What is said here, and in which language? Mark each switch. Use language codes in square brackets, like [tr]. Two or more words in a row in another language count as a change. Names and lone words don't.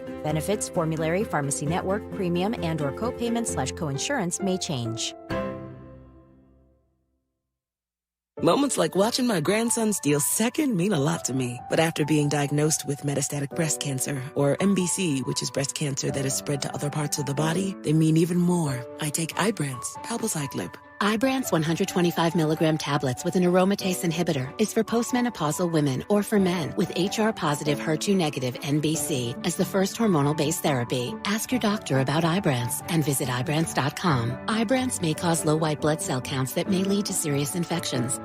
[en] Benefits, formulary, pharmacy network, premium, and/or co-payments/coinsurance may change. Moments like watching my grandson steal second mean a lot to me. But after being diagnosed with metastatic breast cancer, or MBC, which is breast cancer that is spread to other parts of the body, they mean even more. I take Ibrance, palbociclib. Ibrance 125 milligram tablets with an aromatase inhibitor is for postmenopausal women or for men with HR-positive, HER2-negative NBC as the first hormonal-based therapy. Ask your doctor about Ibrance and visit Ibrance.com. Ibrance may cause low white blood cell counts that may lead to serious infections.